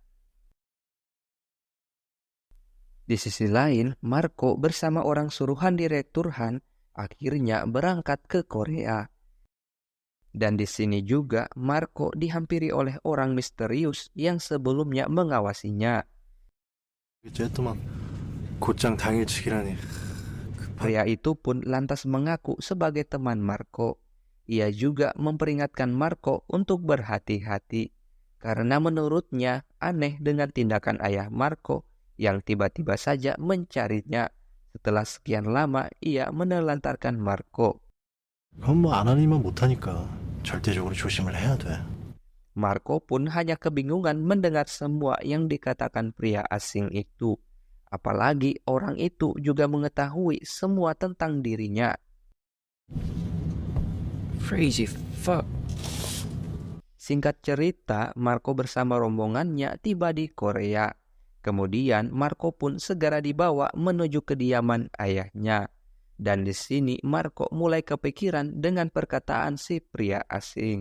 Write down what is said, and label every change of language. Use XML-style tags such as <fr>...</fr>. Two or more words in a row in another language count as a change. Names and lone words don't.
<id>Di sisi lain, Marco bersama orang suruhan Direktur Han akhirnya berangkat ke Korea. Dan di sini juga Marco dihampiri oleh orang misterius yang sebelumnya mengawasinya.</id> <ko>곧장 당일치기라니.</ko> <id>Pria itu pun lantas mengaku sebagai teman Marco. Ia juga memperingatkan Marco untuk berhati-hati karena menurutnya aneh dengan tindakan ayah Marco yang tiba-tiba saja mencarinya. Setelah sekian lama ia menelantarkan Marco.</id> <ko>그건 뭐 안 하니만 못하니까 절대적으로 조심을 해야 돼.</ko> <id>Marco pun hanya kebingungan mendengar semua yang dikatakan pria asing itu. Apalagi orang itu juga mengetahui semua tentang dirinya.</id> <en>Crazy fuck.</en> <id>Singkat cerita, Marco bersama rombongannya tiba di Korea. Kemudian Marco pun segera dibawa menuju kediaman ayahnya. Dan di sini Marco mulai kepikiran dengan perkataan si pria asing.</id>